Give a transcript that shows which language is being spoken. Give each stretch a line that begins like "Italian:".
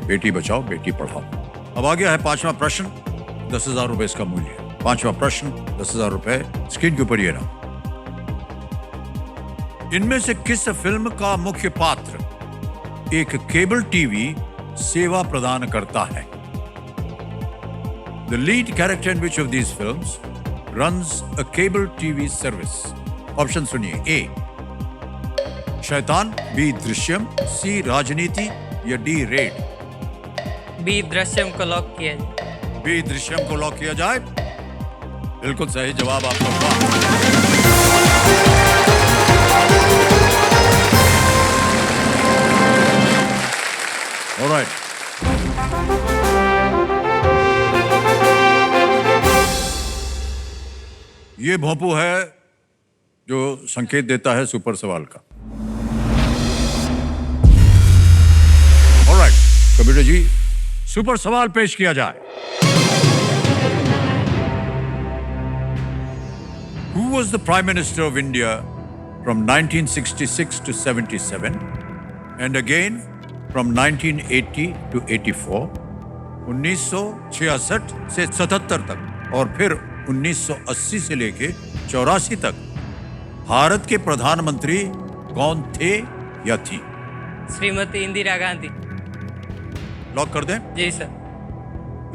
Hindi: बेटी बचाओ, बेटी पढ़ाओ। अब आ गया है 5वां प्रश्न। 10,000 रुपए इसका मूल्य है। 5वां प्रश्न 10,000 रुपए स्क्रीन के ऊपर ये रहा। इनमें से किस फिल्म का मुख्य पात्र एक केबल टीवी सेवा प्रदान करता है?
English: The lead character in which of these films runs a cable TV service?
Hindi: Option सुनिए। ए. शैतान, बी. दृश्यम, सी. राजनीति या डी. रेड? बी दृश्यम को लॉक किया जाए। बी. दृश्यम को लॉक किया जाए। बिल्कुल सही जवाब आपका। ऑलराइट, ये भोंपू है जो संकेत देता है सुपर सवाल का। ऑलराइट, कंप्यूटर जी सुपर सवाल पेश किया जाए।
English: Who was the Prime Minister of India from 1966 to 77 and again from 1980 to 84?
Hindi: 1966 से 77 तक और फिर 1980 से लेके 84 तक भारत के प्रधानमंत्री कौन थे या थी? श्रीमती इंदिरा गांधी। लॉक कर दें? जी सर।